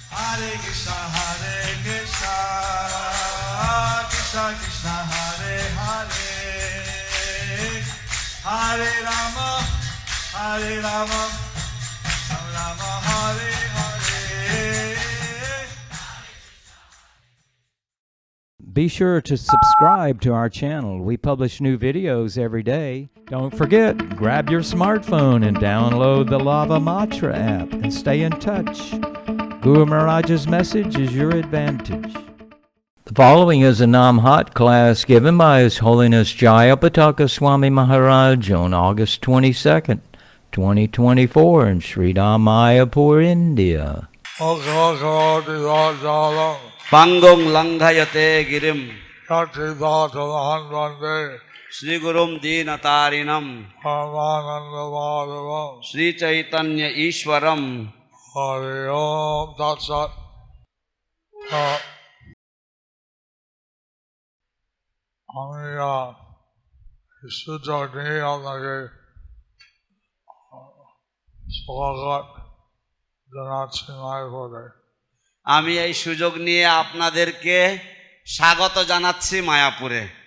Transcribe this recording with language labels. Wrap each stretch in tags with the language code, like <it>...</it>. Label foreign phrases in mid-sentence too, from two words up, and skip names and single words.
<sa>हरे कृष्ण कृष्ण कृष्ण हरे हरे हरे राम हरे राम राम हरे हरे.</sa> <en>Be sure to subscribe to our channel. We publish new videos every day. Don't forget, grab your smartphone and download the Lava Matra app and stay in touch. Guru Maharaj's message is your advantage. The following is a Namhat class given by His Holiness Jayapataka Swami Maharaj on August 22nd, 2024 in Sridham, Mayapur, India.</en> <sa>पङ्गुं लङ्घयते गिरिम् Vande श्री गुरुं दीनतारिणम् Paramananda श्री चैतन्य ईश्वरम्. हरि ॐ तत् सत्.</sa> <bn>আমি সুযোগ নিয়ে আপনাকে স্বাগত জানাচ্ছি মায়াপুরে। আমি এই সুযোগ নিয়ে আপনাদেরকে স্বাগত জানাচ্ছি মায়াপুরে।</bn>